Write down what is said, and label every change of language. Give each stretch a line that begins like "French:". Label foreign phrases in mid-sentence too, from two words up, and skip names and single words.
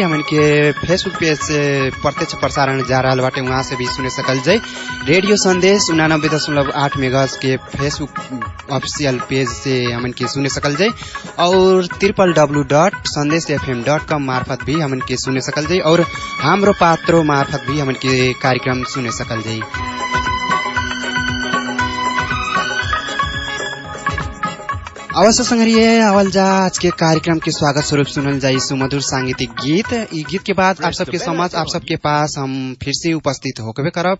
Bhojpuri: हमन के
English: Facebook page
Bhojpuri: से प्रत्यक्ष प्रसारण जा रहा बाटे, वहाँ से भी सुने सकल जाई। रेडियो संदेश 89.8 मेगाहर्ट्ज के
English: Facebook official page
Bhojpuri: से हमन के सुने सकल जाई और www.sandeshfm.com मार्फत भी हमन के सुने सकल जाई और हाम्रो पात्रो मार्फत भी हमन के कार्यक्रम सुने सकल जाई। अवश्य संग्रह आवल जा आज के कार्यक्रम के स्वागत स्वरूप सुनल जाई सुमधुर सांगीतिक गीत। ई गीत के बाद आप सबके समझ आप सबके पास हम फिर से उपस्थित होके करब।